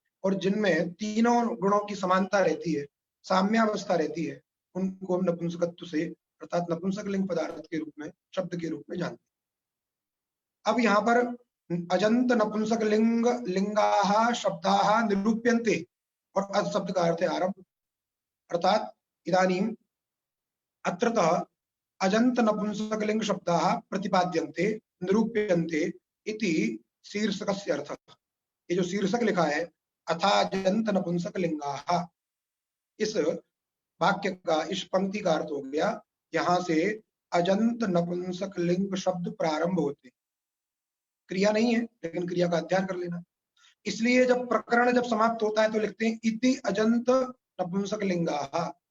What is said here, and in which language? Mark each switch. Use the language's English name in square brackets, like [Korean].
[Hindi] और जिनमें तीनों गुणों की समानता रहती है, साम्यावस्था रहती है, उनको हम नपुंसकत्व से अर्थात नपुंसक लिंग पदार्थ के रूप में, शब्द के रूप में जानते हैं। अब यहाँ पर [Sanskrit] अजंत नपुंसक लिंग लिंगाः शब्दाः निरूप्यन्ते, [Hindi] और अज शब्द का अर्थ है आरंभ। [Sanskrit] अर्थात इदानीम अत्रतः अजंत नपुंसकलिंग शब्दाः प्रतिपाद्यन्ते निरूप्यन्ते इति शीर्षकस्य अर्थः। [Hindi] ये जो शीर्षक लिखा है अथाजंत नपुंसकलिंगाः, इस वाक्य का, इस पंक्ति का अर्थ हो गया यहां से अजंत नपुंसकलिंग शब्द प्रारंभ होते हैं। क्रिया नहीं है लेकिन क्रिया का अध्ययन कर लेना। इसलिए जब प्रकरण जब समाप्त होता है तो लिखते हैं [Sanskrit] इति अजंत नपुंसकलिंगाः।